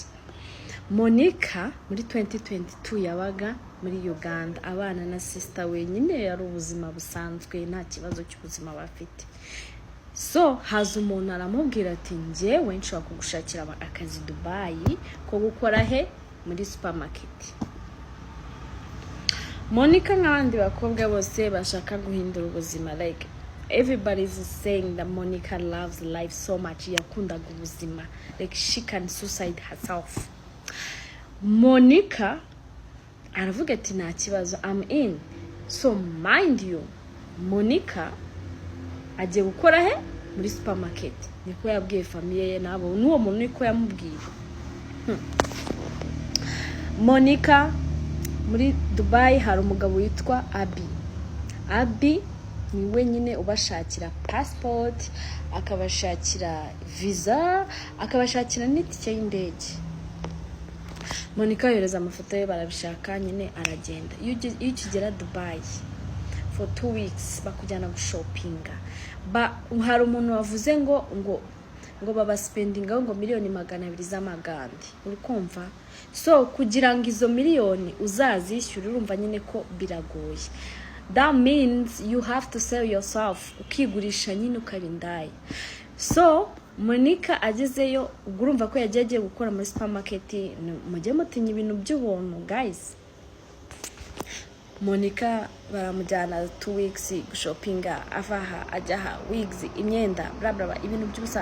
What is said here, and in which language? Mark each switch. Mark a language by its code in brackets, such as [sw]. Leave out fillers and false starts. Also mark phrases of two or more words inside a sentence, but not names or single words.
[rw] Monica muri 2022 yabaga muri Uganda abana na sister wenyine yari ubuzima busanzwe nta kibazo cy'ubuzima bafite. So haza umuntu aramubwira ati njyewe nshobora kugushakira akazi Dubai ko gukora he muri supermarket. Monica nk'abandi bakobwa bose bashaka guhindura ubuzima, [en] like everybody is saying that Monica loves life so much, [rw] yakundaga ubuzima, [en] like she can suicide herself. [rw] Monica aravuga ati nta kibazo, [en] I'm in. So mind you, [rw] Monica agiye gukora he muri supermarket. Niko yabwiye famille ye nabo n'uwo muntu niko yamubwiye. Monica muri Dubai hari umugabo witwa Abi ni wenyine ubashakira passport, akabashakira visa, akabashakira n'itike y'indege. Monica yohereza amafoto ye barabishaka nyine aragenda. Iyo ukigera Dubai [en] for 2 weeks [rw] bakujyana gushopinga. Hari umuntu wavuze ngo baba spendinga ngo miliyoni 200 z'amagande. Uri kumva? So kugira ngo izo miliyoni uzazishyura urumva nyine ko biragoye. [en] That means you have to sell yourself, [rw] ukigurisha nyine ukabindaye. So Monica agezeyo urumva ko yagiye gukora muri supermarket. Mujye mutinya ibintu by'ubuntu guys. Monica baramujyana 2 weeks gushopinga, avaha ajyaha, wigs, imyenda, bla bla ibintu by'ubusa.